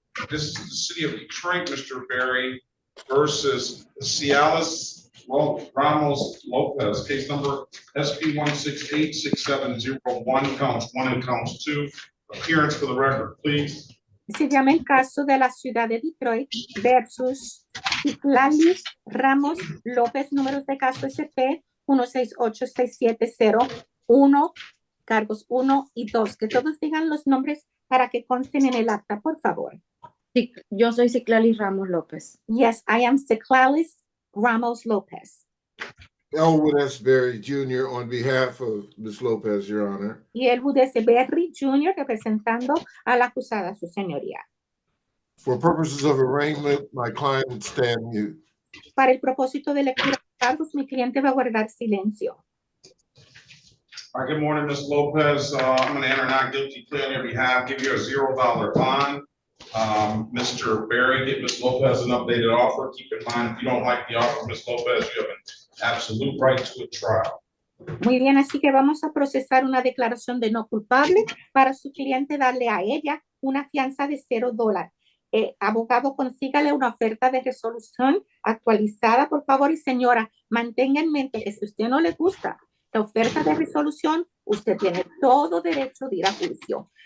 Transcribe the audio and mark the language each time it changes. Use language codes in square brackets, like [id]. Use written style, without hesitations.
[en] this is the city of Detroit, Mr. Berry, versus Cialis Ramos Lopez, case number SP 1686701, counts 1 and counts 2. Appearance for the record, please. [es] Se llama el caso de la ciudad de Detroit versus Ciclalis Ramos López, números de caso SP 1686701, cargos 1 y 2. Que todos digan los nombres para que consten en el acta, por favor. Sí, yo soy Ciclalis Ramos López. [en] Yes, I am Ciclalis Ramos Lopez. Elwood S. Berry Jr. on behalf of Ms. Lopez, Your Honor. [es] Y Elwood S. Berry Jr. representando a la acusada, su señoría. [en] For purposes of arraignment, my client would stand mute. [es] Para el propósito de lectura de cargos, mi cliente va a guardar silencio. [en] All right, good morning, Ms. Lopez. I'm going to enter not guilty plea on your behalf, give you a $0 bond. Mr. Berry, get Ms. Lopez an updated offer. Keep in mind, if you don't like the offer, Ms. Lopez, you have an absolute right to a trial. [es] Muy bien, así que vamos a procesar una declaración de no culpable para su cliente darle a ella una fianza de $0. Abogado, consígale una oferta de resolución actualizada, por favor, y señora, mantenga en mente que si a usted no le gusta la oferta de resolución, usted tiene todo derecho de ir a juicio.